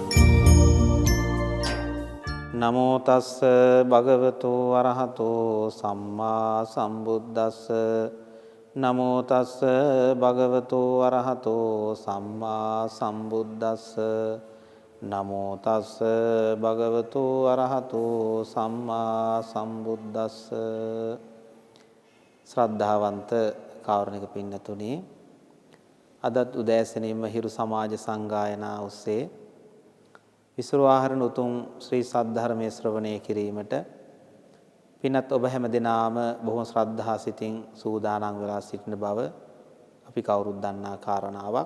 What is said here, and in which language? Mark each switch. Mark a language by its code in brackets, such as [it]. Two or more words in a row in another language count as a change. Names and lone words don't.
[pi] නමෝ තස්ස භගවතු අරහතෝ සම්මා සම්බුද්දස්ස නමෝ තස්ස භගවතු අරහතෝ සම්මා සම්බුද්දස්ස නමෝ තස්ස භගවතු අරහතෝ සම්මා සම්බුද්දස්ස [si] ශ්‍රද්ධාවන්ත කාරුණික පින්නතුනි, අදත් උදෑසනින්ම හිරු සමාජ සංගායනා ඔස්සේ විසුරුවාහරණ උතුම් ශ්‍රී සද්ධර්මයේ ශ්‍රවණය කිරීමට පින්වත් ඔබ හැම දිනාම බොහොම ශ්‍රද්ධා සිතින් සූදානම් වෙලා සිටින බව අපි කවුරුත් දන්නා කාරණාවක්.